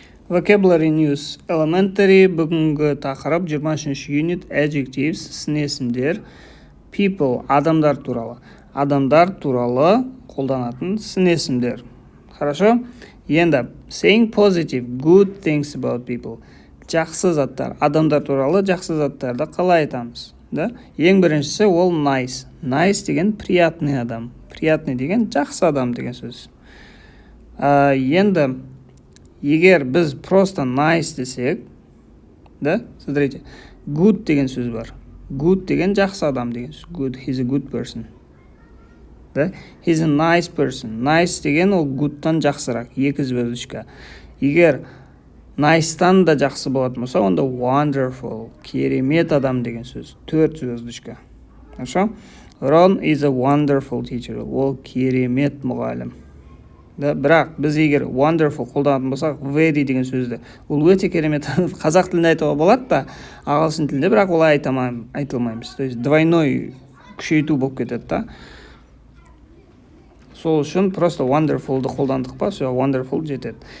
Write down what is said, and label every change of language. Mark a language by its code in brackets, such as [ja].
[kk] Vocabulary News Elementary бүгінгі тақырып 23 unit adjectives сын есімдер. People адамдар туралы. Адамдар туралы қолданатын сын есімдер. [ru] Хорошо? [kk] Енді [en] saying positive good things about people. [kk] Жақсы заттар. Адамдар туралы жақсы заттарды қалай айтамыз? Да? Ең біріншісі ол nice. Nice деген приятный адам. Приятный деген жақсы адам деген сөз. Енді егер біз просто nice десек, да, [ru] смотрите, [kk] good деген сөз бар. Good деген жақсы адам деген сөз. [en] Good, he's a good person. Да? He's a nice person. [kk] Nice деген ол good'тан жақсырақ. 2 звездочка. Егер nice'тан да жақсы болатын болса, онда wonderful, керемет адам деген сөз. [ru] 4 звездочка. Хорошо? [en] Ron is a wonderful teacher. [kk] Ол керемет мұғалім. Да, бірақ біз егер wonderful қолданатын болсақ, very деген сөзді, ол өте керемет қазақ тілінде айтуға болады да, ағылшын тілінде бірақ олай айтылмаймыз. [ru] То есть двойной [kk] күшейту болып кетеді да. Сол үшін просто wonderfulды қолдандық па, все wonderful жетеді.